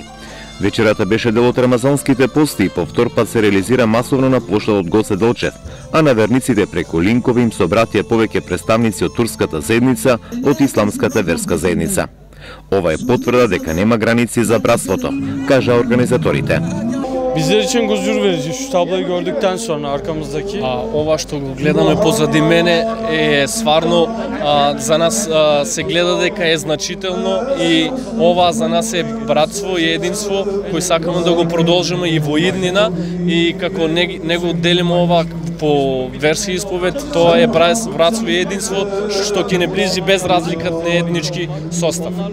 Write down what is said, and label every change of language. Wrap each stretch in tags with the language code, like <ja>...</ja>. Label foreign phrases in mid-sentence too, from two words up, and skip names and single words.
<mk>Вечерата беше дел од рамазанските пости и по втор пат се реализира масовно на плоштадот Гоце Делчев, а на верниците преку линкови им собратија повеќе представници од турската заедница, од исламската верска заедница. Ова е потврда дека нема граници за братството, кажа организаторите.</mk> <tr>Bizler için gurur verici şu tabloyu gördükten sonra arkamızdaki.</tr> <mk>Ова што го гледаме позади мене е стварно за нас се гледа дека е значително и ова за нас е братство и единство кој сакаме да го продолжиме и во иднина и како него делиме ова по верски исповед, тоа е братство и единство што ќе не ближи без разлика на етнички состав.</mk>